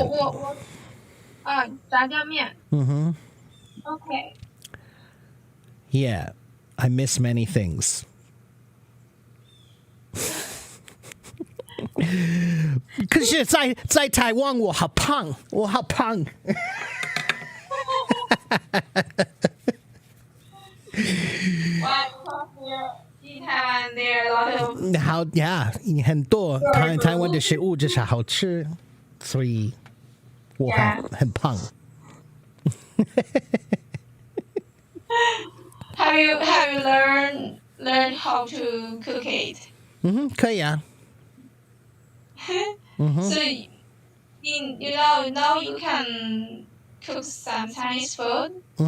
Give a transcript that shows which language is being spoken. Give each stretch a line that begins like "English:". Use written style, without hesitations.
Chinese: 我炸酱面。OK。
English: Yeah, I miss many things.
Chinese: 可是在台湾我好胖，我好胖。
English: in Taiwan there are a lot of
Chinese: 好呀，很多台湾的食物就是好吃，所以我很胖。
English: have you learned how to cook it?
Chinese: 可以啊。
English: So now you can cook some Chinese food.